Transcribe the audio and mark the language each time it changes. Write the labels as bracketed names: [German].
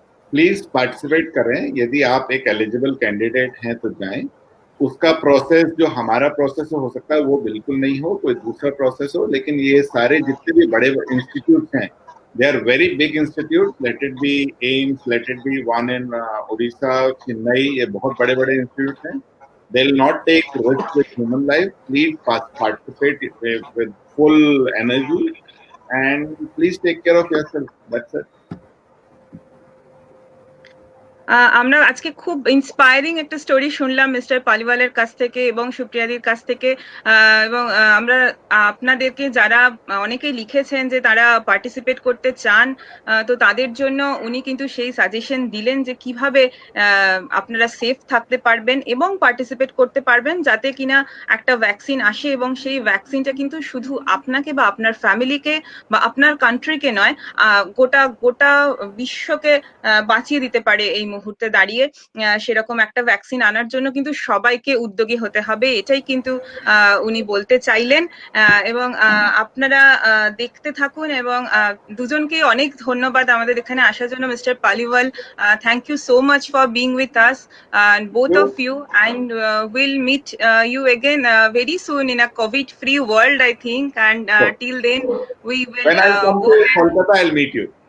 [Hindi] Please participate करें, यदि आप एक एलिजिबल कैंडिडेट हैं तो जाएं। उसका प्रोसेस जो हमारा प्रोसेस हो सकता है वो बिल्कुल नहीं हो, कोई दूसरा प्रोसेस हो, लेकिन ये सारे जितने भी बड़े इंस्टीट्यूट हैं, दे are very big institute, let it be AIIMS, let it be one in Orissa, Chennai, ये बहुत बड़े बड़े इंस्टीट्यूट हैं। [English] They will not take risk with human life. Please participate with full energy and please take care of yourself. That's it. [Bangla] আমরা আজকে খুব inspiring একটা story শুনলাম মিস্টার পালিওয়ালের কাছ থেকে এবং সুপ্রিয়াদির কাছ থেকে, এবং আমরা আপনাদেরকে যারা অনেকেই লিখেছেন যে তারা পার্টিসিপেট করতে চান, তো তাদের জন্য উনি কিন্তু সেই সাজেশন দিলেন যে কিভাবে আপনারা সেফ থাকতে পারবেন এবং পার্টিসিপেট করতে পারবেন, যাতে কিনা একটা ভ্যাকসিন আসে এবং সেই ভ্যাকসিনটা কিন্তু শুধু আপনাকে বা আপনার ফ্যামিলিকে বা আপনার কান্ট্রিকে নয়, গোটা গোটা বিশ্বকে বাঁচিয়ে দিতে পারে এই মুহূর্তে দাঁড়িয়ে। সেরকম একটা ভ্যাকসিন আনার জন্য কিন্তু সবাইকে উদ্যোগী হতে হবে, এটাই কিন্তু উনি বলতে চাইলেন। এবং আপনারা দেখতে থাকুন, এবং দুজনকে অনেক ধন্যবাদ আমাদের এখানে আসার জন্য। [English] Mister Paliwal, thank you so much for being with us both of you, and we'll meet you again very soon in a COVID free world, I think, and till then we will When I come to Kolkata, I'll meet you.